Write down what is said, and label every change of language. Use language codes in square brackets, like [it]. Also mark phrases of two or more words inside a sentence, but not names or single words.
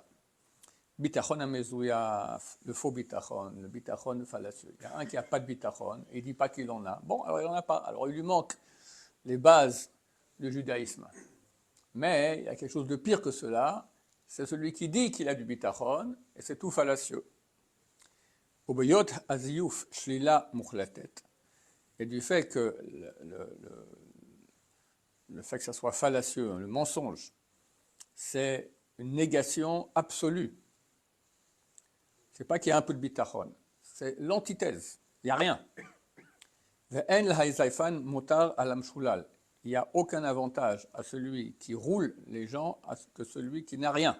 [he] ביטחון המזויף, [fr] le faux bitachon, le bitachon fallacieux. Il y a un qui n'a pas de bitachon, et il ne dit pas qu'il en a. Bon, alors il n'en a pas. Alors il lui manque les bases du judaïsme. Mais il y a quelque chose de pire que cela, c'est celui qui dit qu'il a du bitachon, et c'est tout fallacieux. [he] ובהיות הזיוף שלילה מוחלטת. [fr] Et du fait que le fait que ça soit fallacieux, le mensonge, c'est une négation absolue. C'est pas qu'il y a un peu de bitachon, c'est l'antithèse, il n'y a rien. Il n'y a aucun avantage à celui qui roule les gens que celui qui n'a rien.